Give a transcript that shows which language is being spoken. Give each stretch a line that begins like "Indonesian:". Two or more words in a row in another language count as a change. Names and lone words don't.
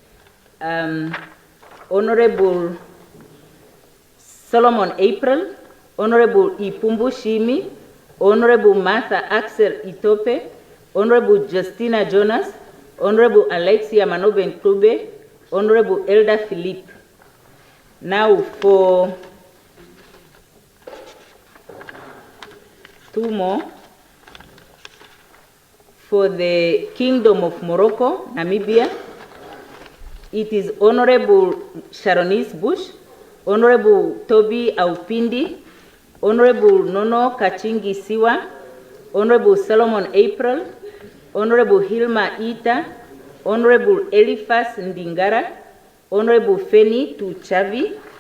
English: Honorable Solomon April, Honorable Ipumbu Shimi, Honorable Martha Axel Itope, Honorable Justina Jonas, Honorable Alexia Manoben Klube, Honorable Elder Philippe. Now for two more. For the Kingdom of Morocco, Namibia, it is Honorable Sharonese Bush, Honorable Toby Aupindi, Honorable Nono Kachingi Siwa, Honorable Solomon April, Honorable Hilma Ita, Honorable Eliphas Ndingara, Honorable Feni Tuchavi,